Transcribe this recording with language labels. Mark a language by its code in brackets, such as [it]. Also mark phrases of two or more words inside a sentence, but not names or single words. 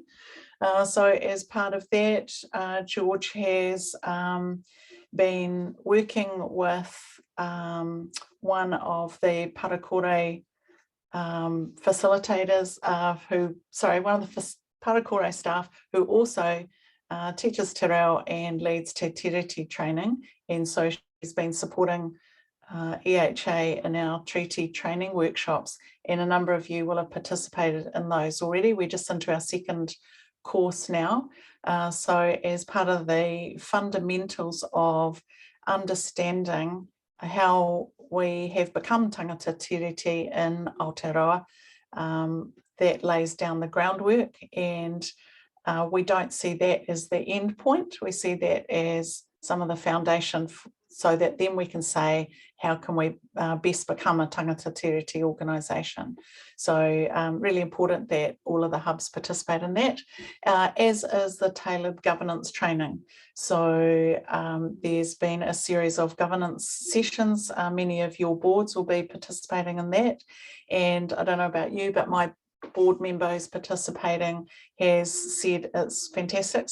[en] So as part of that, George has been working with one of the Parakore facilitators one of the Parakore staff who also teaches [mi] te reo [en] and leads [mi] te tiriti [en] training. And so she's been supporting EHA in our treaty training workshops, and a number of you will have participated in those already. We're just into our second course now. So as part of the fundamentals of understanding how we have become [mi] tangata tiriti [en] in Aotearoa, that lays down the groundwork, and we don't see that as the end point. We see that as some of the foundation, so that then we can say, how can we best become a [mi] tangata tiriti [en] organisation? So really important that all of the hubs participate in that, as is the tailored governance training. So there's been a series of governance sessions. Many of your boards will be participating in that. And I don't know about you, but my board member who's participating has said it's fantastic.